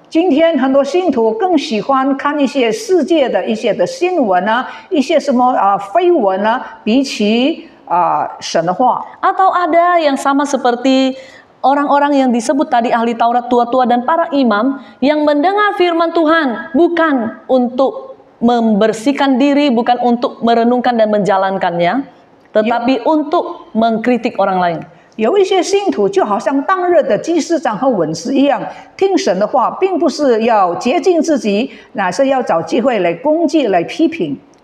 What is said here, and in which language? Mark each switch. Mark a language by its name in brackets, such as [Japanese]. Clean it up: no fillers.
[Chinese] 今天很多信徒更喜欢看一些世界的一些的新闻啊，一些什么绯闻啊，比起神的话。 [Indonesian] Atau ada yang sama seperti orang-orang yang disebut tadi ahli Taurat tua-tua dan para imam yang mendengar firman Tuhan bukan untuk membersihkan diri, bukan untuk merenungkan dan menjalankannya, tetapi untuk mengkritik orang lain. [Chinese] 有一些信徒就好像当日的祭司长和文士一样，听神的话，并不是要洁净自己，乃是要找机会来攻击、来批评。